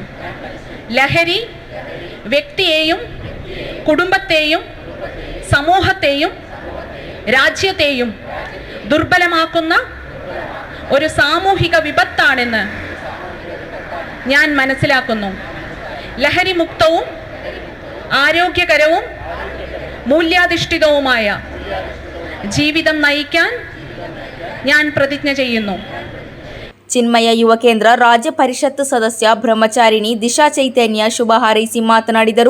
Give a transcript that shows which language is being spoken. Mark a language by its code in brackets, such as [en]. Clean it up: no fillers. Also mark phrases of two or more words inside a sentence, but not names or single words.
[ml] ലഹരി വ്യക്തിയെയും കുടുംബത്തെയും സമൂഹത്തെയും രാജ്യത്തെയും ദുർബലമാക്കുന്ന ഒരു സാമൂഹിക വിപത്താണെന്ന് ഞാൻ മനസ്സിലാക്കുന്നു. ലഹരി മുക്തവും ആരോഗ്യകരവും മൂല്യാധിഷ്ഠിതവുമായ ജീവിതം നയിക്കാൻ ഞാൻ പ്രതിജ്ഞ ചെയ്യുന്നു. [kn] ಚಿನ್ಮಯ ಯುವ ಕೇಂದ್ರ ರಾಜ್ಯ ಪರಿಷತ್ ಸದಸ್ಯ ಬ್ರಹ್ಮಚಾರಿಣಿ ದಿಶಾ ಚೈತನ್ಯ ಶುಭ ಹಾರೈಸಿ ಮಾತನಾಡಿದರು.